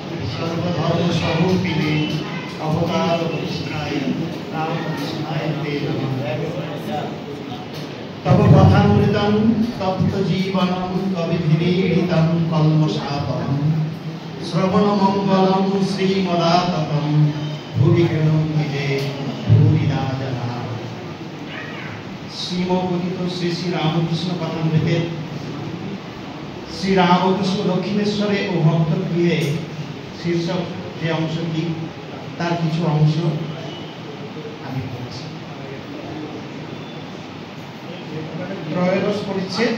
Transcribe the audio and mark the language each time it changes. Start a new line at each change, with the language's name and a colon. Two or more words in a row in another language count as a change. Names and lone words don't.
Sanskrit: सर्वधर्म स्वरूपिणे अवतार कृष्णाय रामकृष्णाय ते नमः। तव कथामृतं तप्त जीवनं कविभिरीडितं कल्मषापहं श्रवणमङ्गलं श्रीमदाततं भुवि गृह्णन्ति भूरिदा जनाः।
Bangla: শ্রীমকথিত শ্রী শ্রী রামকৃষ্ণ কথামৃতে শ্রী রামকৃষ্ণ দক্ষিণেশ্বরে ও ভক্তগৃহে শীর্ষক যে অংশটি তার কিছু অংশ আমি বলছি। ত্রয়োদশ পরিচ্ছেদ।